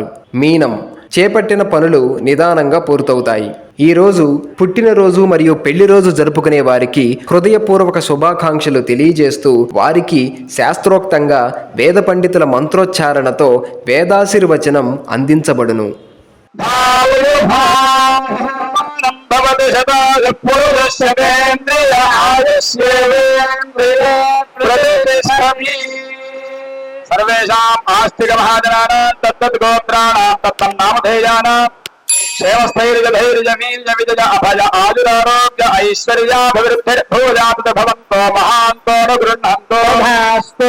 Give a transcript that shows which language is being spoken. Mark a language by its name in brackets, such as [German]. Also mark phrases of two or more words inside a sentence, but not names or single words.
[Telugu] మీనం. చేపట్టిన పనులు నిదానంగా పూర్తవుతాయి. ఈరోజు పుట్టినరోజు మరియు పెళ్లి రోజు జరుపుకునే వారికి హృదయపూర్వక శుభాకాంక్షలు తెలియజేస్తూ వారికి శాస్త్రోక్తంగా వేద పండితుల మంత్రోచ్చారణతో వేదాశీర్వచనం అందించబడును. [Sanskrit] सर्वेषाम् आस्तिक महाजनानां तत्तद्गोत्राणां तत्तन्नामधेयानां क्षेमस्थैर्यधैर्यमीर्यविजय अभय आयुरारोग्य ऐश्वर्याभिवृद्धिर्भूयात् भवन्तो महान्तो न गृह्णन्तो भास्तु।